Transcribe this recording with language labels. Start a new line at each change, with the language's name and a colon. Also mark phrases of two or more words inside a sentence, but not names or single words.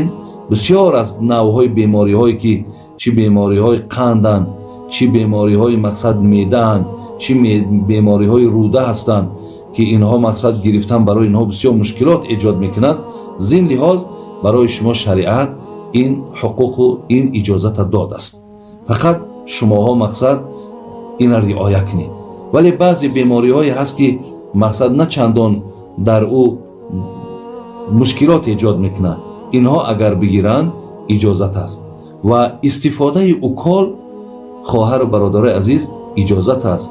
Tajik: бисёр аз навъҳои бемориҳое ки чӣ бемориҳои қанданд чӣ бемориҳои мақсад меъдаанд чӣ бемориҳои рӯда ҳастанд ки инҳо мақсад гирифтан барои инҳо бисёр мушкилот эҷод мекунад. зин лиҳоз барои шумо шариат ин ҳуқуқу ин иҷозата додааст. фақат шумоҳо мақсад
Persian: اینا رعایت کنید. ولی بعضی بیماری‌هایی هست که مقصد نه چندان در او مشکلات ایجاد میکنه، اینها اگر بگیرن اجازت است و استفاده اوکال خواهر و برادر عزیز اجازت است.